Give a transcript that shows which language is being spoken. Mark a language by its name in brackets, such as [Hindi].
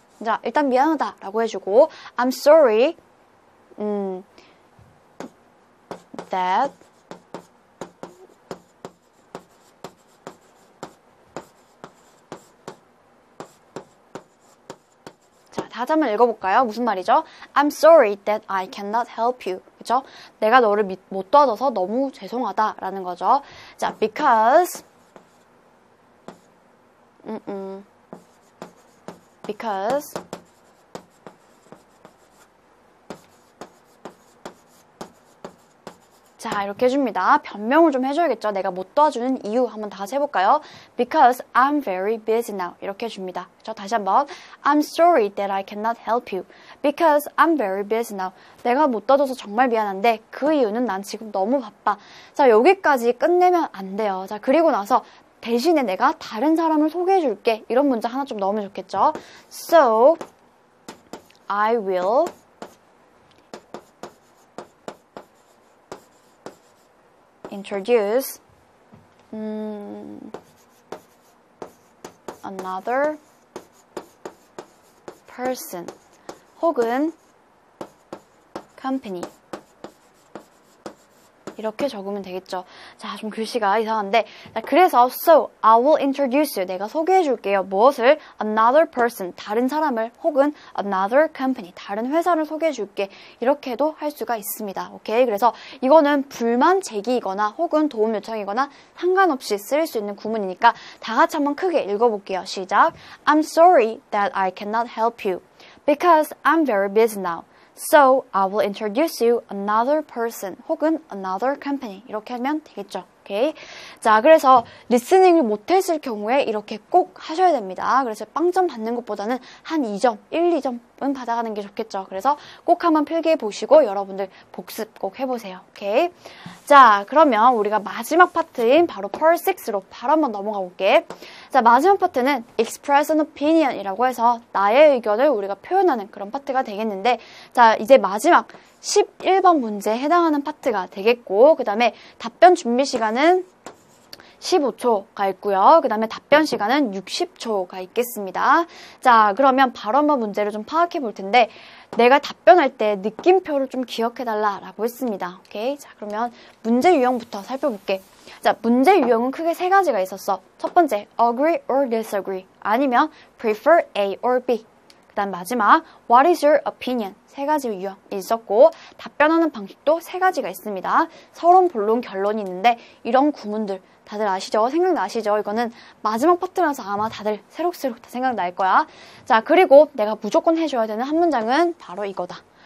[Korean] 자, 일단 미안하다라고 해주고 [English] I'm sorry that [Korean] 다시 한번 읽어볼까요? 무슨 말이죠? [English] I'm sorry that I cannot help you. [Korean] 그쵸? 내가 너를 못 도와줘서 너무 죄송하다라는 거죠. 자, because 자, 이렇게 해줍니다. 변명을 좀 해줘야겠죠. 내가 못 도와주는 이유 한번 다시 해볼까요? [English] Because I'm very busy now. [Korean] 이렇게 해줍니다. 그렇죠? 다시 한번 [English] I'm sorry that I cannot help you. Because I'm very busy now. [Korean] 내가 못 도와줘서 정말 미안한데 그 이유는 난 지금 너무 바빠. 자, 여기까지 끝내면 안 돼요. 자, 그리고 나서 대신에 내가 다른 사람을 소개해줄게. 이런 문장 하나 좀 넣으면 좋겠죠. [English] So, I will introduce another person [Korean] 혹은 [English] company [Korean] 이렇게 적으면 되겠죠. 자, 좀 글씨가 이상한데. 자, 그래서 [English] so I will introduce you. [Korean] 내가 소개해 줄게요. 무엇을? [English] Another person. [Korean] 다른 사람을 혹은 [English] another company. [Korean] 다른 회사를 소개해 줄게. 이렇게도 할 수가 있습니다. 오케이? 그래서 이거는 불만 제기이거나 혹은 도움 요청이거나 상관없이 쓸 수 있는 구문이니까 다 같이 한번 크게 읽어볼게요. 시작. [English] I'm sorry that I cannot help you because I'm very busy now. So I will introduce you another person [Korean] 혹은 [English] another company [Korean] 이렇게 하면 되겠죠. 오케이. 자, 그래서 리스닝을 못했을 경우에 이렇게 꼭 하셔야 됩니다. 그래서 빵점 받는 것보다는 한 2점, 1, 2점은 받아가는 게 좋겠죠. 그래서 꼭 한번 필기해 보시고 여러분들 복습 꼭 해보세요. 오케이. 자, 그러면 우리가 마지막 파트인 바로 Part 6로 바로 한번 넘어가 볼게. 자, 마지막 파트는 [English] Express an opinion [Korean] 이라고 해서 나의 의견을 우리가 표현하는 그런 파트가 되겠는데, 자, 이제 마지막 11번 문제에 해당하는 파트가 되겠고, 그 다음에 답변 준비 시간은 15초가 있고요. 그 다음에 답변 시간은 60초가 있겠습니다. 자, 그러면 바로 한번 문제를 좀 파악해 볼 텐데, 내가 답변할 때 느낌표를 좀 기억해달라라고 했습니다. 오케이. 자, 그러면 문제 유형부터 살펴볼게. 자, 문제 유형은 크게 세 가지가 있었어. 첫 번째, [English] agree or disagree. [Korean] 아니면 [English] prefer A or B. [Korean] 그 다음 마지막, [English] what is your opinion? [Korean] 세 가지 유형이 있었고, 답변하는 방식도 세 가지가 있습니다. 서론, 본론, 결론이 있는데, 이런 구문들 다들 아시죠? 생각나시죠? 이거는 마지막 파트라서 아마 다들 새록새록 다 생각날 거야. 자, 그리고 내가 무조건 해줘야 되는 한 문장은 바로 이거다.